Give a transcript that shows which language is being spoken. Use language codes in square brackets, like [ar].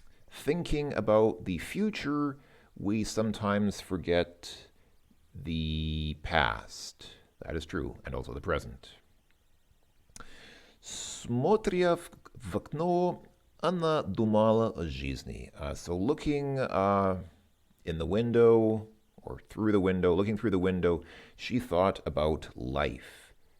[en] Thinking about the future, we sometimes forget the past. That is true, and also the present. [ru] Смотря в окно, она думала о жизни. [en] So looking in the window, or through the window, looking through the window, she thought about life.